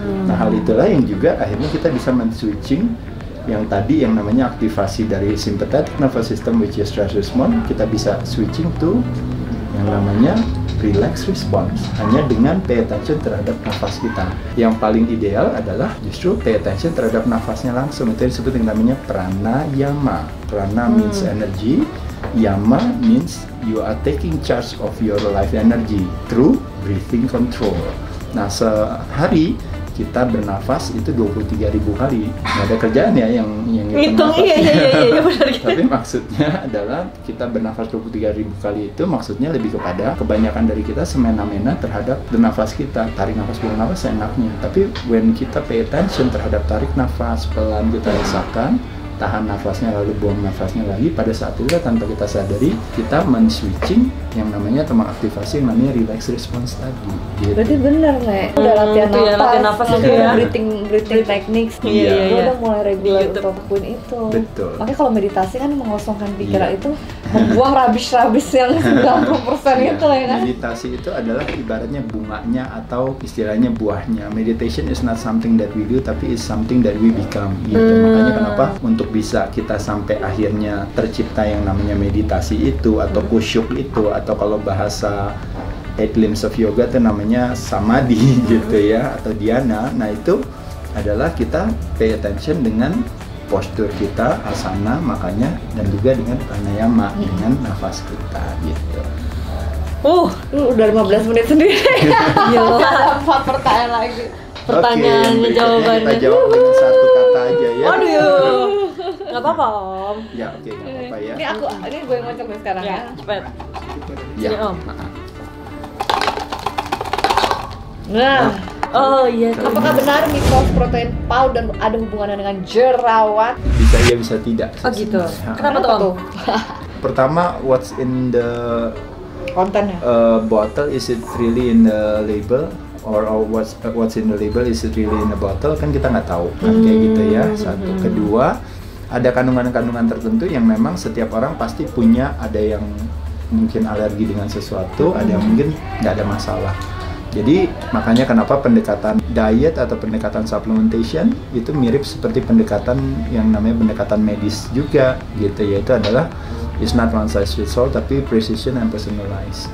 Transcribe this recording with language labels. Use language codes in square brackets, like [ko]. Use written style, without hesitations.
[id] Nah hal itulah yang juga akhirnya kita bisa men-switching yang tadi yang namanya aktivasi dari [en] sympathetic nervous system which is stress response, [id] kita bisa [en] switching to [id] yang namanya relax response hanya dengan [en] pay attention [id] terhadap nafas kita. Yang paling ideal adalah justru [en] pay attention [id] terhadap nafasnya langsung. Itu disebut yang namanya pranayama. [en] Prana means energy, yama means you are taking charge of your life energy through breathing control. [id] Nah sehari kita bernafas itu 23.000 kali. Nggak ada kerjaan ya yang ngitung iya benar. Tapi maksudnya adalah kita bernafas 23.000 kali itu maksudnya lebih kepada kebanyakan dari kita semena-mena terhadap nafas kita. Tarik nafas, buang nafas seenaknya. Tapi [en] when [id] kita [en] pay attention [id] terhadap tarik nafas, pelan kita rasakan, tahan nafasnya lalu buang nafasnya lagi, pada saat itu tanpa kita sadari kita men-switching yang namanya atau mengaktifasi yang namanya relax response tadi gitu. Berarti bener nih, udah latihan nafas, ya. [en] breathing techniques, [id] Iya. udah mulai regular untuk lakuin itu. Betul. Makanya kalau meditasi kan mengosongkan pikiran itu, membuang rubbish yang 90% itu ya kan. Meditasi itu adalah ibaratnya bunganya atau istilahnya buahnya. [en] Meditation is not something that we do, [id] tapi [en] is something that we become gitu. [id] Makanya kenapa untuk bisa kita sampai akhirnya tercipta yang namanya meditasi itu atau kusyuk itu, atau kalau bahasa 8 limbs of yoga itu namanya samadhi gitu ya, atau dhyana. Nah itu adalah kita pay attention dengan postur kita, asana, makanya, dan juga dengan pranayama, dengan nafas kita gitu. Udah 15 menit sendiri. Ada 4 pertanyaan lagi. Pertanyaannya, jawabannya. Kita jawab dengan satu kata aja ya. Aduh, nggak apa-apa Om. Ya oke, nggak apa-apa ya. Ini gue yang ngocok nih sekarang Ya, ya. cepet. Ya. Sini, Om. Nah, Oh iya. apakah benar mitos protein powder ada hubungannya dengan jerawat? Bisa iya bisa tidak. Oh gitu. Ya. Kenapa tuh Om? Pertama, [en] what's in the [id] Kontennya. [en] bottle, is it really in the label? Or what's in the label, is it really in the bottle? [id] Kan kita nggak tahu kan kayak gitu ya. Satu. Kedua, ada kandungan-kandungan tertentu yang memang setiap orang pasti punya. Ada yang mungkin alergi dengan sesuatu, ada yang mungkin nggak ada masalah. Jadi makanya kenapa pendekatan diet atau pendekatan supplementation itu mirip seperti pendekatan yang namanya pendekatan medis juga gitu, yaitu adalah [en] it's not one size fits all [id] tapi [en] precision and personalized.